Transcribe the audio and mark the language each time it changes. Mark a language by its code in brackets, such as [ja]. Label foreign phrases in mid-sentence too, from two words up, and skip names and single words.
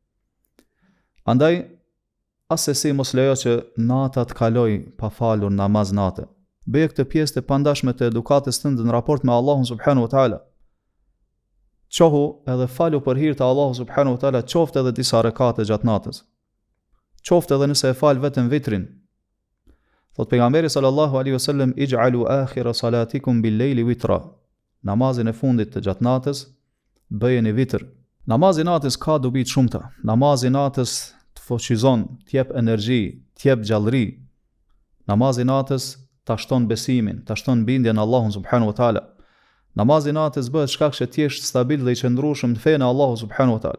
[sq] Andaj asesi mos lejo që nata të kaloj pa falur namaz natë. Bëje këtë pjesë të pandashme të edukatës tënde në raport me Allahun [ar] سبحانه وتعالى. [sq] Qohu edhe falu për hir të Allahut [ar] سبحانه وتعالى, [sq] qoftë edhe disa rekate gjatë natës. Qoftë edhe nëse e fal vetëm vitrin. Thot pejgamberi [ar] صلى الله عليه وسلم: "اجعلوا آخر صلاتكم بالليل وترا." [sq] Namazin e fundit të gjatë natës bëjeni vitër. Namazi i natës ka dobi të shumta. Namazi i natës të fuqizon, të jep energji, të jep gjallëri. Namazi i natës ta shton besimin, ta shton bindjen në Allahun [ar] سبحانه وتعالى. [sq] Namazi i natës bëhet shkak që ti je stabil dhe i qëndrueshëm në fenë e Allahut [ar] سبحانه وتعالى.